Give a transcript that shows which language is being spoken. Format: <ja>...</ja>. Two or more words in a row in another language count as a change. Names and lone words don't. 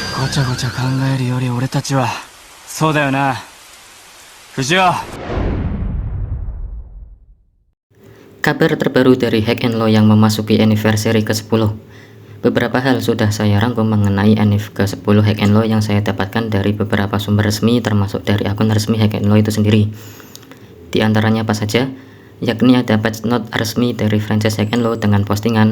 <ja>ちゃごちゃ考えるより俺たちはそうだよな藤尾。</ja> <id>Kabar terbaru dari Hack and Law yang memasuki anniversary ke-10. Beberapa hal sudah saya rangkum mengenai anniv ke-10 Hack and Law yang saya dapatkan dari beberapa sumber resmi, termasuk dari akun resmi Hack and Law itu sendiri. Di antaranya apa saja? Yakni ada patch note resmi dari franchise Hack and Law dengan postingan.</id>